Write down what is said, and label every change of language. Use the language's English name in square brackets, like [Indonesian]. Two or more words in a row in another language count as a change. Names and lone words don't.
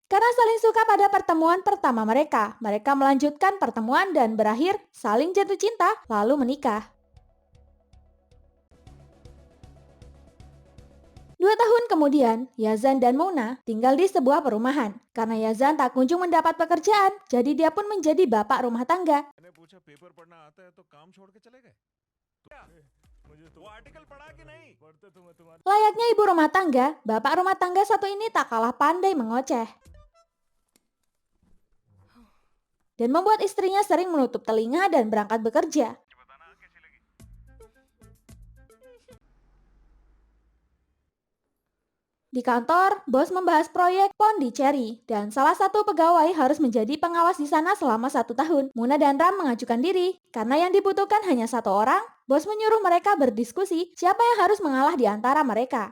[Indonesian] Karena saling suka pada pertemuan pertama mereka melanjutkan pertemuan dan berakhir saling jatuh cinta lalu menikah. 2 tahun kemudian, Yazan dan Mona tinggal di sebuah perumahan. Karena Yazan tak kunjung mendapat pekerjaan, jadi dia pun menjadi bapak rumah tangga. [Hindi] मैंने पूछा पेपर पढ़ना आता है तो काम छोड़ के चले गए वो आर्टिकल पढ़ा कि नहीं पढ़ते तुम्हारे [Indonesian] Layaknya ibu rumah tangga, bapak rumah tangga satu ini tak kalah pandai mengoceh. Dan membuat istrinya sering menutup telinga dan berangkat bekerja. [Hindi] बताना कैसी लगी [Indonesian] Di kantor, bos membahas proyek Pondicherry dan salah satu pegawai harus menjadi pengawas di sana selama 1 tahun. Muna dan Ram mengajukan diri karena yang dibutuhkan hanya 1 orang. Bos menyuruh mereka berdiskusi siapa yang harus mengalah di antara mereka.